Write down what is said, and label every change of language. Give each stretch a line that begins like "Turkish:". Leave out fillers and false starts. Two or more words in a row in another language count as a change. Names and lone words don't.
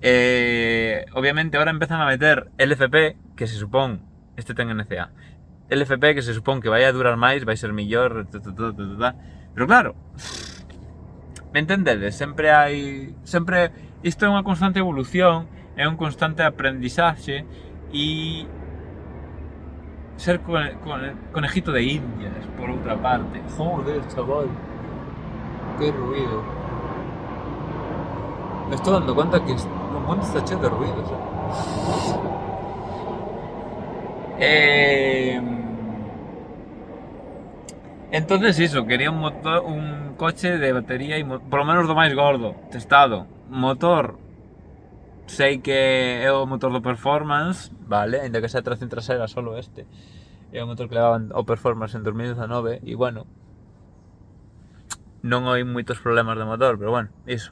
Galician: Obviamente ahora empezan a meter LFP, que se supón, este ten NCA, LFP que se supón que vai a durar máis, vai ser mellor, pero claro, me entendedes, sempre isto é unha constante evolución, é un constante aprendizaxe e ser
Spanish: conejito de indias,
Galician: por outra parte.
Spanish: Joder, chaval, qué ruido. Me estoy dando cuenta que el mundo está lleno de ruidos.
Galician: Entonces iso, quería un coche de batería e
Spanish: por lo menos
Galician: do máis gordo, testado. Motor, sei que é o motor do Performance, vale, ainda que
Spanish: sea tracción trasera solo este.
Galician: É o motor que levaban o Performance en 2019 e bueno, non hai moitos problemas de motor, pero bueno, iso.